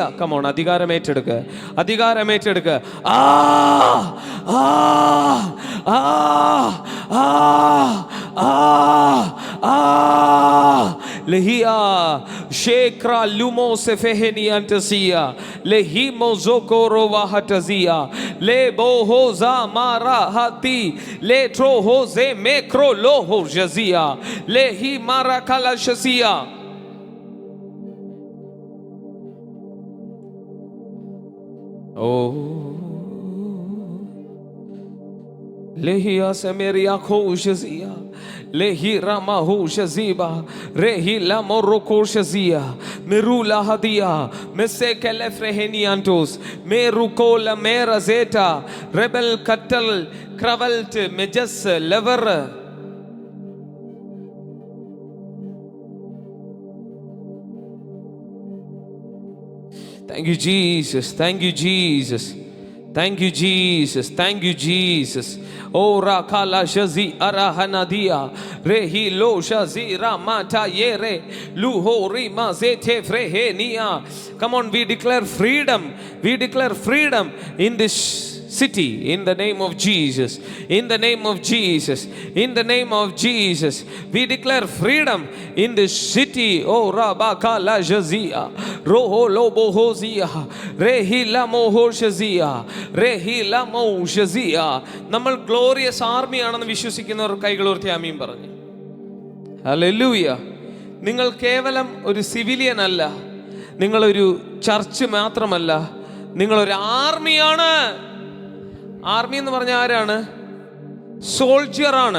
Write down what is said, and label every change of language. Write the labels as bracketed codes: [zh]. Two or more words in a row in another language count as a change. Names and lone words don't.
[ml] കമോൺ, അധികാരം ഏറ്റെടുക്ക്, അധികാരം ഏറ്റെടുക്ക്. ആ ആ ആ ആ ആ ആ ലഹിയ ഷേക്ര ലുമോ സെഫെഹനിയന്തസിയ ലഹിമോ സോകോറോ വഹതസിയ ലെബോ ഹോസാ മാറാ ഹതി ലെട്രോ ഹോസെ മെക്രോ ലോഹോ ജസിയ ലഹി മാറാ കലശസിയ. ഓ Lehia semeria koshazia lehi rama hoshaziba rehi la morokoshazia merula hadia mesekele freheniantos merukola merazeta rebel katal kravalt mejas lever. [en] Thank you Jesus, thank you Jesus, thank you Jesus, thank you Jesus. Ora kala shazi arahanadia rehi lo shazi ramata yere luho rima zete frehenia. Come on, we declare freedom, we declare freedom in this city in the name of Jesus, in the name of Jesus, in the name of Jesus. We declare freedom in this city. Oh rabaka la jazia roho lobo hozia rehi la mohoshazia rehi la moshazia. [ml] നമ്മൾ [en] glorious army [ml] ആണെന്ന് വിശ്വസിക്കുന്നവർ കൈകൾ ഉയർത്തി ആമീൻ പറഞ്ഞു. ഹല്ലേലൂയ. നിങ്ങൾ കേവലം ഒരു സിവിലിയൻ അല്ല, നിങ്ങളൊരു ചർച്ച് മാത്രമല്ല, നിങ്ങളൊരു ആർമിയാണ്. ആർമി എന്ന് പറഞ്ഞ ആരാണ്? സോൾജിയർ ആണ്.